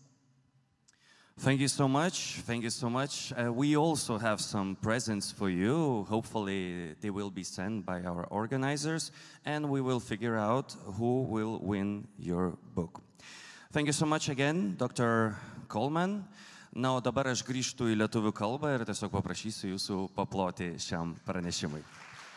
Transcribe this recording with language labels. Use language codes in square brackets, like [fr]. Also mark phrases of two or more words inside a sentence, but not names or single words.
[en] Thank you so much. Thank you so much. We also have some presents for you. Hopefully they will be sent by our organizers and we will figure out who will win your book. Thank you so much again, Dr. Coleman. [lt] Na, o dabar aš grįžtu į lietuvių kalbą ir tiesiog paprašysiu jūsų paploti šiam pranešimui.